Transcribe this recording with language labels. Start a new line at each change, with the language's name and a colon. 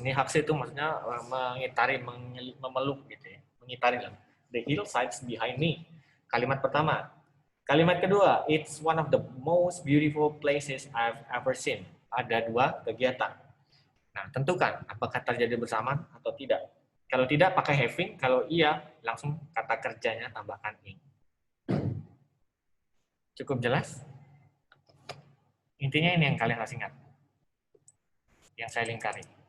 Indonesian: Ini hugs itu maksudnya mengitari, memeluk gitu ya. Mengitari lah.
English: The hillsides behind me.
Indonesian: Kalimat pertama. Kalimat kedua.
English: It's one of the most beautiful places I've ever seen.
Indonesian: Ada 2 kegiatan. Nah, tentukan apakah terjadi bersamaan atau tidak. Kalau tidak, pakai having. Kalau iya, langsung kata kerjanya tambahkan ing. Cukup jelas? Intinya ini yang kalian harus ingat. Yang saya lingkari.